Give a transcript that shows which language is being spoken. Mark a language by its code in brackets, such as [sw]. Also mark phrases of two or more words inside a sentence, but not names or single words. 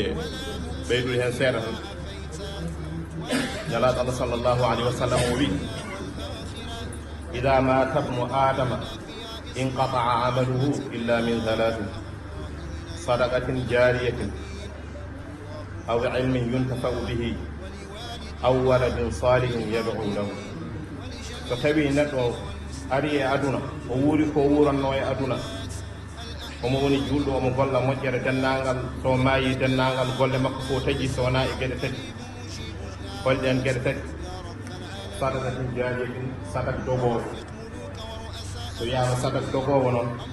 [ff] ɓeydude hen seeɗa tan ñalaɗo Allah [ar] صلى الله عليه وسلم [ff] o wi [ar] إذا مات ابن آدم انقطع عمله إلا من ثلاثة صدقة جارية أو علم ينتفع به أو ولد صالح يدعو له [ff] so tawi neɗɗo ari e aduna o wuuri ko wuranno e aduna omo woni julɗo omo golla moƴƴere dennagal so maayi dennagal golle makko fof taƴi so wona e gueɗe tati holɗen gueɗe tati [ar] صدقة جارية [ff] sadak dogowo so wiyama sadak dogowo noon